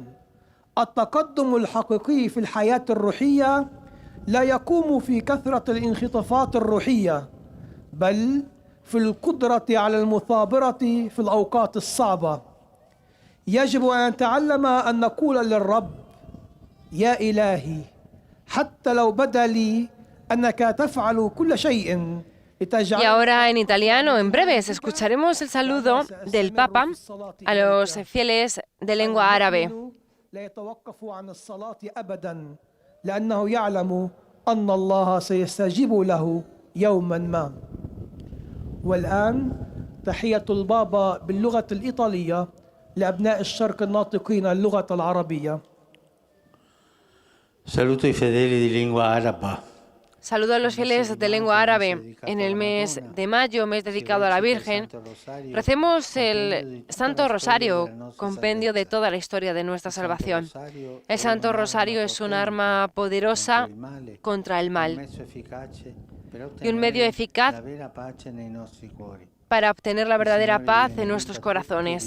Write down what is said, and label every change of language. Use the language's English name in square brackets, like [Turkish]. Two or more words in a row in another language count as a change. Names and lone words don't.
[Arabic] التقدم الحقيقي في الحياة الروحية لا يقوم في كثرة الانخطافات الروحية، بل في القدرة على المثابرة في الأوقات الصعبة. يجب أن نتعلم أن نقول للرب: يا إلهي، حتى لو بدا لي أنك تفعل كل شيء. [Spanish] Y ahora en italiano, en breves, escucharemos el saludo del Papa a los fieles de lengua árabe. [Arabic] لا يتوقف عن الصلاة أبدا لأنه يعلم أن الله سيستجيب له يوما ما. والآن تحية البابا باللغة الإيطالية لأبناء الشرق الناطقين اللغة العربية. [Italian] Saluto i fedeli di lingua araba. [Spanish] Saludo a los fieles de lengua árabe. En el mes de mayo, mes dedicado a la Virgen, recemos el Santo Rosario, compendio de toda la historia de nuestra salvación. El Santo Rosario es un arma poderosa contra el mal y un medio eficaz para obtener la verdadera paz en nuestros corazones.